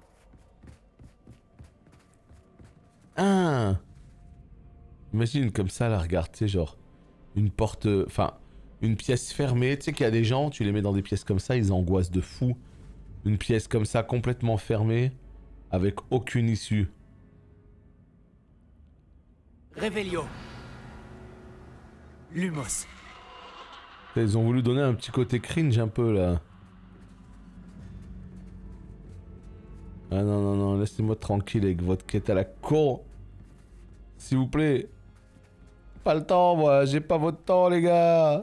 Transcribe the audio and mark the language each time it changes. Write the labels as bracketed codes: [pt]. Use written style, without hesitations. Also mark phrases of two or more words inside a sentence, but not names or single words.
[fr] Ah! Imagine comme ça, là, regarde, tu sais, genre... Une porte... Enfin, une pièce fermée. Tu sais qu'il y a des gens, tu les mets dans des pièces comme ça, ils angoissent de fou. Une pièce comme ça, complètement fermée, avec aucune issue. Revelio. Lumos. Ils ont voulu donner un petit côté cringe un peu, là. Ah non, non, non, laissez-moi tranquille avec votre quête à la con. S'il vous plaît. Pas le temps, moi, j'ai pas votre temps, les gars.